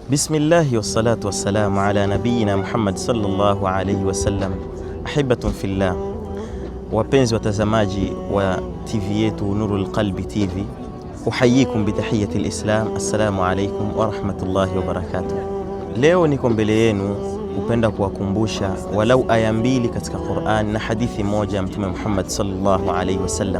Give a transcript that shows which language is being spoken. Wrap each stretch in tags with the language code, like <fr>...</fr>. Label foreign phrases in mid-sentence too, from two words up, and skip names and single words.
<ar>بسم الله والصلاة والسلام على نبينا محمد صلى الله عليه وسلم. أحبة في الله,</ar> <sw>wapenzi watazamaji wa TV yetu Nurul Qalbi TV,</sw> <ar>أحييكم بتحية الإسلام. السلام عليكم ورحمة الله وبركاته.</ar> <sw>Leo niko mbele yenu upenda kuwakumbusha walau aya mbili katika Qur'an na hadithi moja ya Mtume Muhammad</sw> <ar>صلى الله عليه وسلم.</ar>